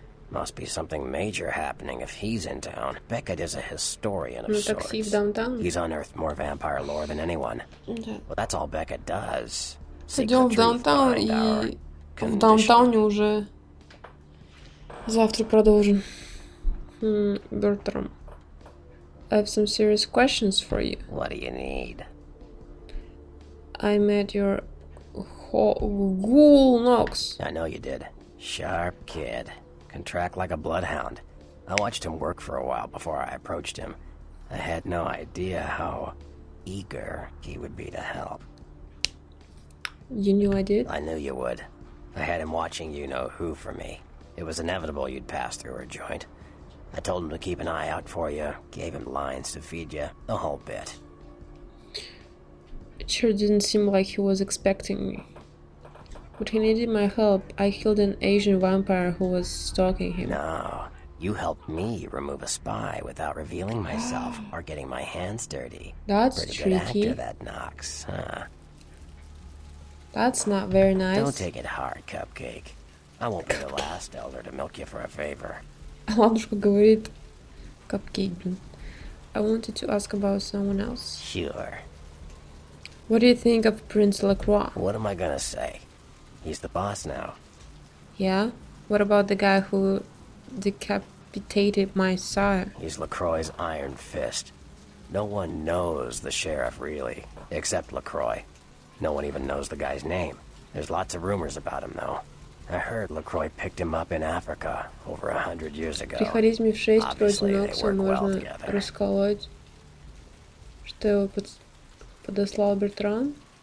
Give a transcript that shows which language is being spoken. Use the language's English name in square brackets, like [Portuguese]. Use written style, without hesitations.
[English] Must be something major happening if he's in town. Beckett is a historian of sorts. He's unearthed more vampire lore than anyone. Well, that's all Beckett does. [Russian] Идем в даунтаун, и в даунтауне уже завтра продолжим. [English] Бертрам, I have some serious questions for you. What do you need? I met your ghoul Knox. I know you did. Sharp kid. Can track like a bloodhound. I watched him work for a while before I approached him. I had no idea how eager he would be to help. You knew I did? I knew you would. I had him watching you-know-who for me. It was inevitable you'd pass through her joint. I told him to keep an eye out for you, gave him lines to feed you, the whole bit. It sure didn't seem like he was expecting me. But he needed my help. I killed an Asian vampire who was stalking him. No, you helped me remove a spy without revealing myself or getting my hands dirty. That's Pretty tricky. Good actor, that Knox, huh? That's not very nice. Don't take it hard, Cupcake. I won't be the last elder to milk you for a favor. [Russian] Ладушка говорит, Cupcake, блин. [English] I wanted to ask about someone else. Sure. What do you think of Prince Lacroix? What am I gonna say? He's the boss now. Yeah? What about the guy who decapitated my sire? He's LaCroix's iron fist. No one knows the sheriff, really, except LaCroix. No one even knows the guy's name. There's lots of rumors about him, though. I heard LaCroix picked him up in Africa over 100 years ago. [Russian] При харизме в 6 против [English] Obviously, they [Russian] Нокса [English] work well [Russian] можно [English] together. [Russian] расколоть. Что его подослал Бертран?